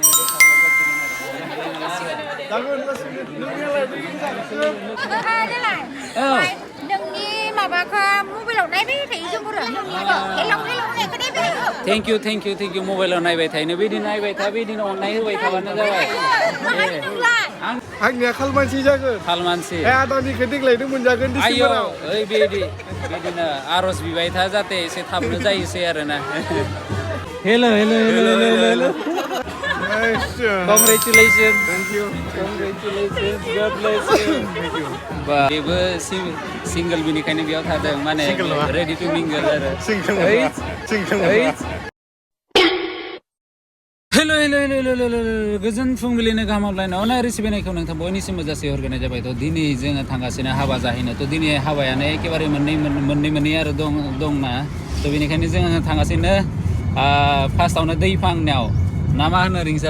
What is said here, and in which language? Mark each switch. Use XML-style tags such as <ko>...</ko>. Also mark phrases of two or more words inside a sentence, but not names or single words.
<en>thank you</en> <brx>मबाइलाव नायबाय थायो बिदिनो नायबाय था बिदिनो अननाय होबाय थाबानो जाबाय आंनिया खालमानसि जागोन खालमानसि आदानिखौ देग्लायनो मोनजागोन आयौ ओइ बिदिनो आर'ज बिबाय था जाहाथे एसे थाबनो जायोसै आरोना हेल' Congratulations.</brx> <en>Thank you. Congratulations. God bless you.</en> <brx>बेबो सिंगल बिनिखायनो बेयाव थादों माने</brx> <en>ready to mingle</en> <brx>आरो हेल' गोजोन फुंबिलिनि गाहाम हामलायनाय अनाय रिसिबिनायखौ नोंथां बयनिसिमबो जासिहरग्रोनाय जाबाय थ' दिनै जोङो थांगासिनो हाबा जाहैनो थ' दिनै हाबायानो एखेबारे मोननै आरो दंना थ' बेनिखायनो जोङो थांगासिनो फार्स्टआवनो दैफांनायाव ना मा होनो रिंसार</brx>